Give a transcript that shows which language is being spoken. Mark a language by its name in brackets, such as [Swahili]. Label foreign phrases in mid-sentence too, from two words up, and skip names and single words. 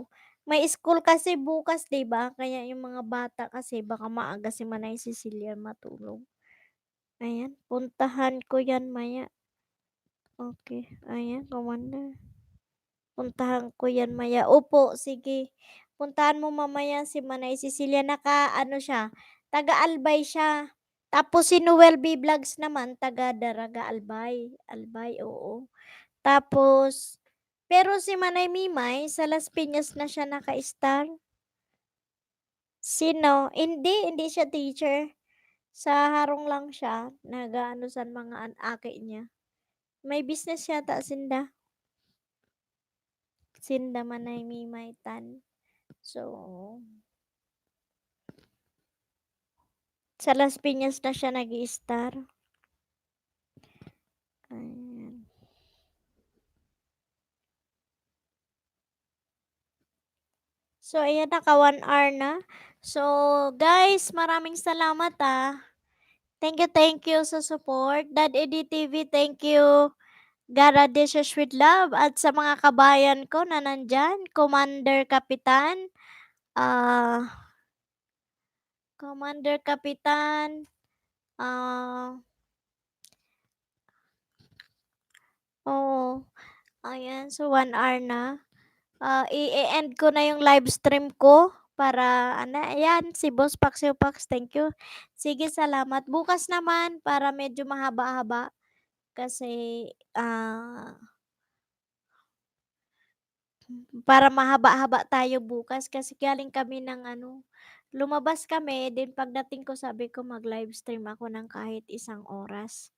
[Filipino] May school kasi bukas 'di ba? Kaya yung mga bata kasi baka maaga si Manay Cecilia matulog. Ayan, puntahan ko 'yan maya. Okey, ayan kumanda. Puntahan ko 'yan maya. Opo, sige. Puntahan mo mamaya si Manay Cecilia, siya, taga-Albay siya. Tapos si Noel B Vlogs naman taga Daraga, Albay. Albay, oo. Tapos pero si Manay Mimay sa Las Piñas na siya naka-star. Sino? Hindi siya teacher. Sa harong lang siya, nag-aano sa mga aki niya. May business yata sinda. Sinda Manay Mimay Tan. So, sa Las Piñas na siya nag-i-star. Ayan. So, ayan, naka 1 hour na. So, guys, maraming salamat, [English] Thank you [Filipino] sa support. [English] Dad Eddie TV, thank you. Gara Dishes with Love. [Filipino] At sa mga kabayan ko na nandyan, Commander Kapitan, ah, Commander Kapitan, ah, oo, ayan, so 1 hour na. I-end ko na yung [English] live stream [Filipino] ko para ano, ayan, si Boss Paxio Pax, [English] thank you. [Filipino] Sige, salamat. Bukas naman para medyo mahaba-haba kasi, para mahaba-haba tayo bukas kasi galing kami ng ano, lumabas kami, then pagdating ko sabi ko mag- [English] live stream [Filipino] ako ng kahit 1 oras.